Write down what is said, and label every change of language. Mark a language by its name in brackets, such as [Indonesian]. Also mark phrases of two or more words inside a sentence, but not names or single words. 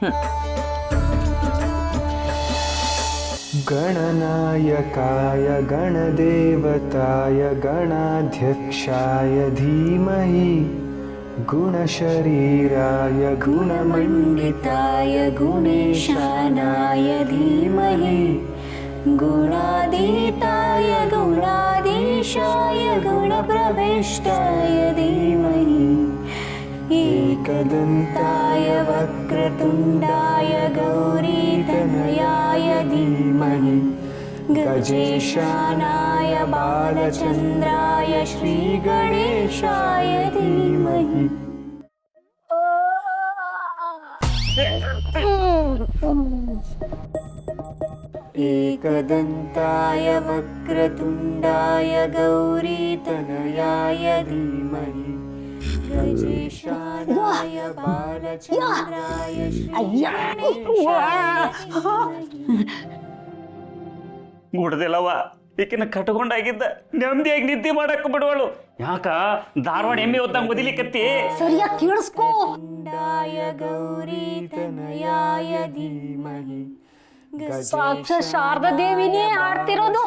[Sanskrit] गणनायकाय गणदेवताय गणाध्यक्षाय धीमहि गुणशरीराय गुणमण्डिताय गुणेशानाय धीमहि गुणातीताय गुणाधीशाय गुणप्रविष्टाय धीमहि एकदन्ताय वक्रतुण्डाय गौरीतनयाय धीमहि गजेशानाय बालचन्द्राय श्रीगणेशाय धीमहि। एकदन्ताय वक्रतुण्डाय गौरीतनयाय धीमहि गजेशानाय बालचन्द्राय श्रीगणेशाय [Kannada] ಗುಡ್ದಿಲ್ಲವ ಈಕಿನ ಕಟ್ಕೊಂಡಾಗಿದ್ದ ನೆಮ್ಮದಿಯಾಗಿ ನಿದ್ದೆ ಮಾಡಕ್ಕೆ ಬಿಡುವಳು. ಯಾಕ ಧಾರವಾಡ ಎಮ್ಮೆ ಹೊತ್ತಂಗೆ ಬದಿಲಿಕತ್ತಿ? ಸರಿಯಾಗಿ ಕೇಳಿಸ್ಕೋ. [Sanskrit] गौरीतनयाय धीमहि [Kannada] ಸಾಕ್ಷಾತ್ ಶಾರದಾ ದೇವಿನೇ ಆಡ್ತಿರೋದು.